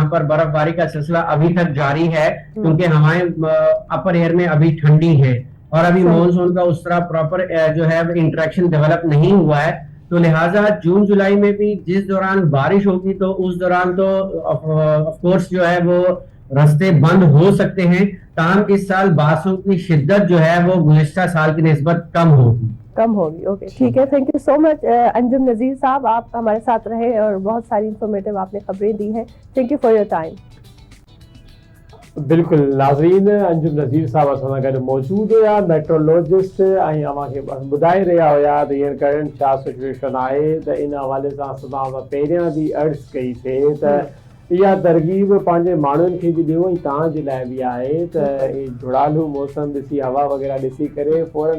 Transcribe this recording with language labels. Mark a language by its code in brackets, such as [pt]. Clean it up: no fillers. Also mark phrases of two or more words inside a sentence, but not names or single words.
[ur] پر برف باری کا سلسلہ ابھی تک جاری ہے، کیونکہ ہوائیں [en] upper air [ur] میں ابھی ٹھنڈی ہیں، اور ابھی مانسون کا اس طرح پراپر جو ہے انٹریکشن ڈیولپ نہیں ہوا ہے، تو لہٰذا جون جولائی میں بھی جس دوران بارش ہوگی تو اس دوران تو [en] of course [ur] جو ہے وہ راستے بند ہو سکتے ہیں، تاہم اس سال بارشوں کی شدت جو ہے وہ گزشتہ سال کی نسبت کم ہوگی۔ اوکے ٹھیک ہے، [en] thank you so much [ur] انجم نذیر صاحب، آپ ہمارے ساتھ رہے اور بہت ساری انفارمیٹیو آپ نے خبریں دی ہیں، [en] thank you for your time. [ur] بالکل ناظرین، [sd] انجم نذیر صاحب असां गॾु मौजूद हुया मेट्रोलॉजिस्ट ऐं अव्हांखे ॿुधाए रहिया हुया त हींअर करंट छा सिचुएशन आहे, त इन हवाले सां असां पहिरियां बि अर्ज़ कईसीं त इहा तरगीब पंहिंजे माण्हुनि खे बि ॾियो ऐं तव्हांजे लाइ बि आहे त झुड़ालू मौसम ॾिसी हवा वग़ैरह ॾिसी करे फौरन